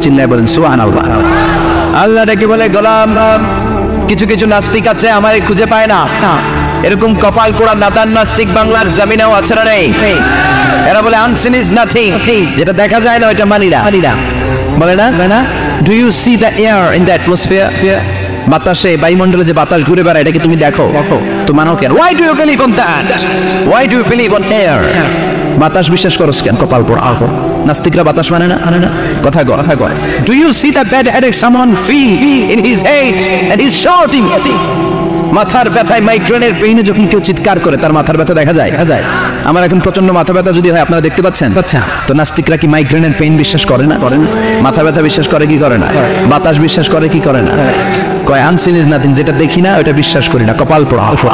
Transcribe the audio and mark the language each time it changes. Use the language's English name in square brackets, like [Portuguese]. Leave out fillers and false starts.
[Bangla] চিল্লায় বলেন সুবহানাল্লাহ। আল্লাহ ডেকে বলে গোলাম, কিছু নাস্তিক আছে আমারে খুঁজে পায় না, এরকম কপাল পোড়া নাদান নাস্তিক বাংলার জমিনেও আছে না নেই? এরা বলে [English] unseen is nothing, [Bangla] যেটা দেখা যায় না ওইটা মানি না। বলে না [English] Do you see the air in the atmosphere? [Bangla] বাতাসে, বায়ুমণ্ডলে যে বাতাস ঘুরে বেড়ায় এটা কি তুমি দেখো? তো মানো কেন? [English] Why do you believe on that? Why do you believe on air? [Bangla] বাতাস বিশ্বাস করো কেন? কপাল পোড়া। নাস্তিকরা বাতাস মানে না? কথা কয়। [English] Do you see the bad headache someone feel in his head and he's shouting? [Bangla] মাথার ব্যথায়, মাইগ্রেনের পেইনে যখন কেউ চিৎকার করে তার মাথার ব্যথা দেখা যায়। আমার এখন প্রচন্ড মাথা ব্যথা যদি হয়, আপনারা দেখতে পাচ্ছেন? তো নাস্তিকরা কি মাইগ্রেনের পেইন বিশ্বাস করে না? মাথা ব্যথা বিশ্বাস করে কি করে না? বাতাস বিশ্বাস করে কি করে না? কয় [English] unseen is nothing, [Bangla] যেটা দেখি না ওটা বিশ্বাস করি না। কপাল পোড়া।